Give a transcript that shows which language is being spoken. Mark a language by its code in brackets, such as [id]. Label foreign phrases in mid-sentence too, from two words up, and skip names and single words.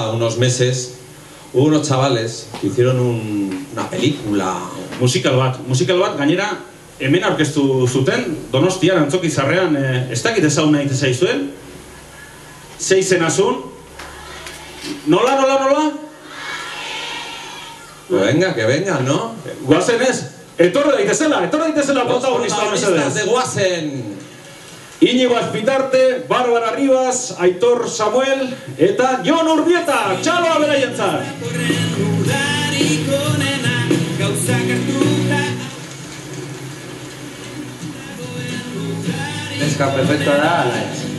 [es] unos meses hubo unos chavales que hicieron una película. [eu] Musikal bat, gainera, hemen aurkeztu zuten, Donostian, Antzoki Zarrean, ez dakit ezagun nahi zaizuen, 6 zenazun. Nola? [es] Venga, que venga, ¿no? [eu] Guazen ez, etorre daitezela protagonista [es] protagonistas de Guazen. [eu] Iñigo Azpitarte, Bárbara Rivas, Aitor Samuel eta Jon Urbieta, txaloa beraientzat. Neska perfectoa da, ala ez.